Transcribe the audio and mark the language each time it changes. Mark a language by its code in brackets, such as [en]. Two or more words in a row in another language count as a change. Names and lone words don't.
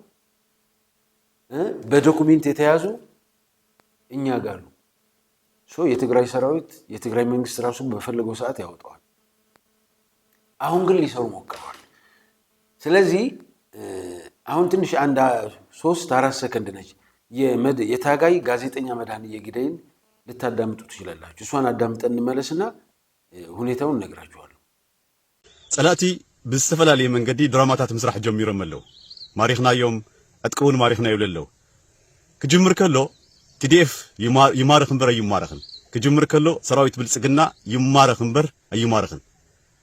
[am] በዶኩሜንት የተያዙ እኛ ጋር ነው። የትግራይ ሰራዊት የትግራይ መንግስት ራሱ በፈለገው ሰዓት ያወጣዋል። አሁን ግን ሊሰሩ ሞክረዋል። ስለዚህ አሁን ትንሽ 3-4 ሰከንድ ነች የታጋይ ጋዜጠኛ መድኃኒየ ግደይን ልታዳምጡ ትችላላችሁ። እሷን አዳምጠን እንመለስና ሁኔታውን እነግራችኋለሁ። [ti] ጸላእቲ ብዝተፈላለየ መንገዲ ድራማታት ምስራሕ ጀሚሮም ኣለው። ማሪኽናዮም ዕጥቅውን ማሪኽናዮ ኣለው። ክጅምር ከሎ ቲዲኤፍ ይማርኽ እምበር ኣይማረኽን። ክጅምር ከሎ ሰራዊት ብልጽግና ይማረኽ እምበር ኣይማረኽን።